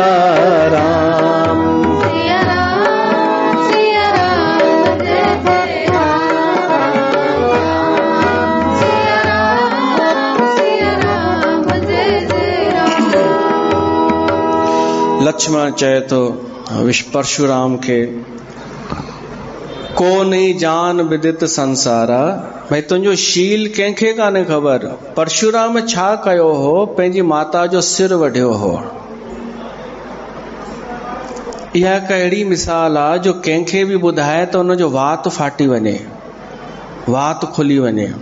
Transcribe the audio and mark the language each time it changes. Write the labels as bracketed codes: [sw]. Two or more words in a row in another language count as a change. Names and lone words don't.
[sd] राम लक्ष्मण चए तो परशुराम के, [awa] को नहीं जान विदित संसारा। [sd] भाई तुंहिंजो शील कंहिंखे कान्हे ख़बर। परशुराम छा कयो हो? पंहिंजी माता जो सिर वढियो हो। इहा हिकु अहिड़ी मिसाल आहे जो कंहिंखे बि ॿुधाए त हुनजो वात फाटी वञे, वात खुली वञे।